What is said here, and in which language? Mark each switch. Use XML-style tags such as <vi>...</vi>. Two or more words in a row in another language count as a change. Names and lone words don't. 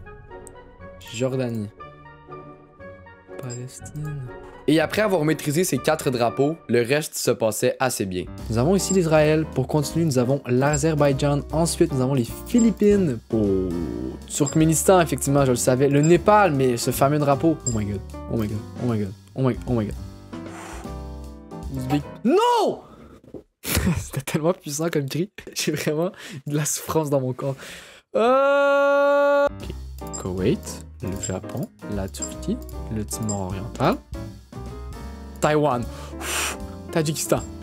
<fr>Jordanie. Palestine. Et après avoir maîtrisé ces 4 drapeaux, le reste se passait assez bien. Nous avons ici l'Israël. Pour continuer, nous avons l'Azerbaïdjan. Ensuite, nous avons les Philippines. Oh, Turkménistan, effectivement, je le savais. Le Népal, mais ce fameux drapeau.</fr> <en>Oh my god. Oh my god. Oh my god. Oh my god. Oh my god.</en> <fr>Ouzbek. Non! C'était tellement puissant comme cri. J'ai vraiment de la souffrance dans mon corps. Ok. Koweït, le Japon, la Turquie, le Timor oriental, Taïwan, Tadjikistan.</fr>